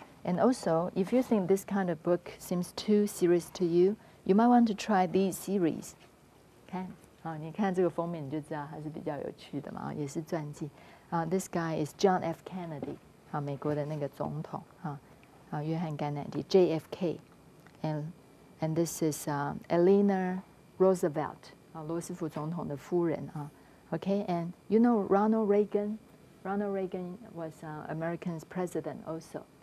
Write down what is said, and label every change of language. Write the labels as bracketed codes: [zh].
[en] And also, if you think this kind of book seems too serious to you, you might want to try these series. [zh] 你看这个封面你就知道它是比较有趣的嘛，也是传记。 [en] This guy is John F. Kennedy, [zh] 美国的那个总统约翰甘乃迪 [en] JFK, and this is Eleanor Roosevelt, [zh] 罗斯福总统的夫人 [en] Okay, and you know Ronald Reagan. Ronald Reagan was American's president also.